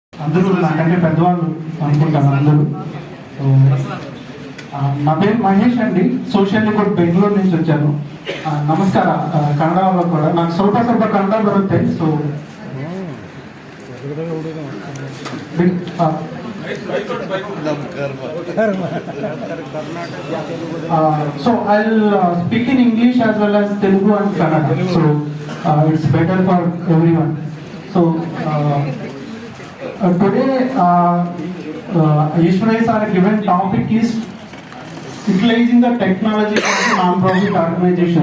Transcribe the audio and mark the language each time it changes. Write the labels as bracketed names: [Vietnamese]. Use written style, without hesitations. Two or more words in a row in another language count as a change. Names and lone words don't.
[Telugu] అందరూ నాకంటే పెద్దవాళ్ళు అనుకుంటాను అందరూ. సో నా పేరు మహేష్ అండి, సోషల్ రిపోర్ట్ బెంగళూరు నుంచి వచ్చాను. [Kannada] ನಮಸ್ಕಾರ. ಕನ್ನಡ ಕೂಡ ನಾನು ಸ್ವಲ್ಪ ಕನ್ನಡ ಬರುತ್ತೆ. [English] So I'll speak in English as well as Telugu and Kannada. So it's better for everyone. So today Ishmael sir given topic is utilizing the technology for the non-profit organization.